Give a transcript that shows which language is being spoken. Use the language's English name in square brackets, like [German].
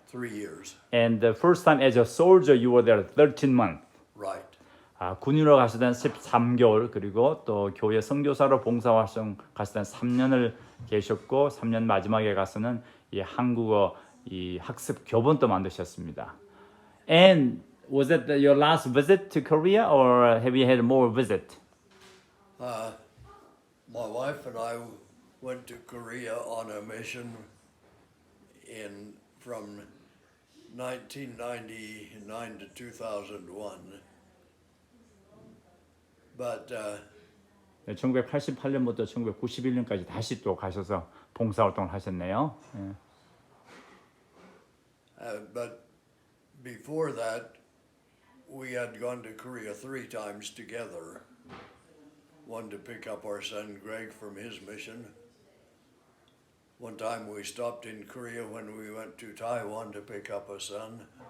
[English] 3 years. And the first time as a soldier you were there 13 months. Right. [Korean] 군인으로 갔을 때는 13개월 그리고 또 교회 선교사로 봉사활동 갔을 때는 3년을 계셨고 3년 마지막에 가서는 이 한국어 이 학습 교본도 만드셨습니다. [English] And was that your last visit to Korea or have you had more visit? My wife and I went to Korea on a mission from 1999 to 2001. But [Korean] 1988년부터 1991년까지 다시 또 가셔서 봉사활동을 하셨네요. [English] but before that, we had gone to Korea 3 times together. One to pick up our son Greg from his mission. One time we stopped in Korea when we went to Taiwan to pick up a son.